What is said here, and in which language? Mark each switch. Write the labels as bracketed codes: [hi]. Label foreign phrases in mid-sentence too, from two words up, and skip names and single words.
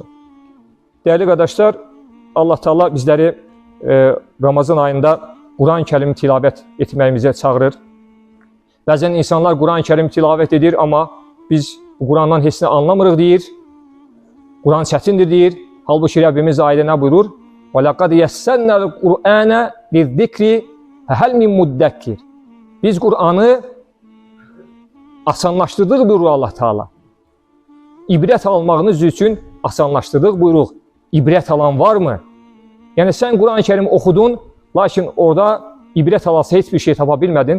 [az] Dəyərli qardaşlar, Allah Teala bizləri Ramazan ayında Quran-ı Kərimi tilavət etməyimizə çağırır. Bəzən insanlar Quran-ı Kərimi tilavət edir, amma biz Qurandan heç nə anlamırıq deyir. Quran çətindir deyir. Halbuki Rəbbimiz ayədə nə buyurur? [ar] وَلَقَدْ يَسَّرْنَا الْقُرْآنَ لِلذِّكْرِ فَهَلْ مِنْ مُدَّكِّرٍ. [az] Biz Qur'anı asanlaşdırdıq buyuruq Allah Teala. İbrət almağınız üçün asanlaşdırdıq buyuruq. İbrət alan varmı? Yəni sən Quran-ı Kərimi oxudun, lakin orada ibrət alası heç bir şey tapa bilmədin.